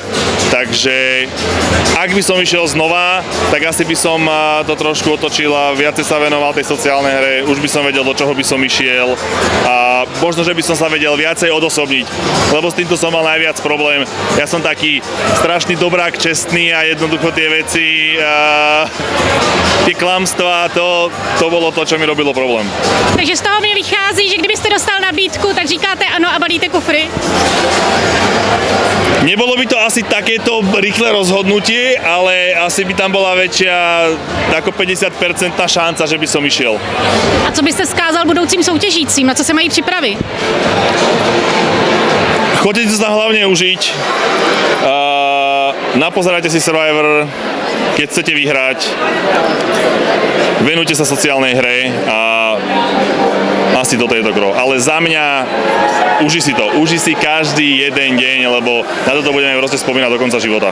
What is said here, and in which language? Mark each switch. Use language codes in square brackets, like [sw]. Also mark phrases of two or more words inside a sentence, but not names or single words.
[sk] Takže ak by som išiel znova, tak asi by som to trošku otočil a viacej sa venoval tej sociálnej hre, už by som vedel, do čoho by som išiel a možno, že by som sa vedel viacej odosobniť, lebo s týmto som mal najviac problém. Ja som taký strašný dobrák, čestný a jednoducho tie veci, tie klamstvá, to bolo to, čo mi robilo problém. [cs] Takže z toho mi vychází, že kdybyste dostal nabídku, tak říkáte ano a balíte kufry? [sk] Nebolo by to asi takéto rýchle rozhodnutie, ale asi by tam bola väčšia ako 50% šanca, že by som išiel. [cs] A co byste vzkázal budoucím soutěžícím, na co se mají připravit? [sk] Chodite sa hlavne užiť, napozerajte si Survivor, keď chcete vyhrať, venujte sa sociálnej hre a asi toto je to gro. Ale za mňa uži si každý jeden deň, lebo na toto budeme proste spomínať do konca života.